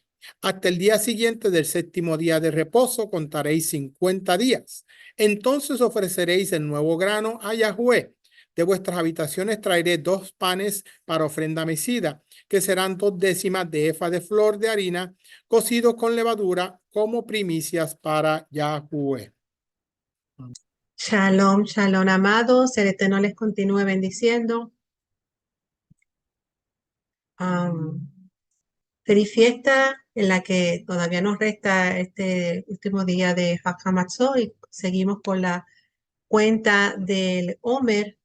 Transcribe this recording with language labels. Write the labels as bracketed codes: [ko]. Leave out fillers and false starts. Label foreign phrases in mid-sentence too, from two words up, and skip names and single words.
[es] Hasta el día siguiente del séptimo día de reposo contaréis 50 días. Entonces ofreceréis el nuevo grano a Yahweh. De vuestras habitaciones traeré 2 panes para ofrenda mecida, que serán 2 décimas de efa de flor de harina, cocidos con levadura, como primicias para Yahweh. [he] שלום, שלום, [es] amados. El Eterno les continúe bendiciendo. Am, Feliz fiesta en la que todavía nos resta este último día de Hakamatzo y seguimos con la cuenta del Omer.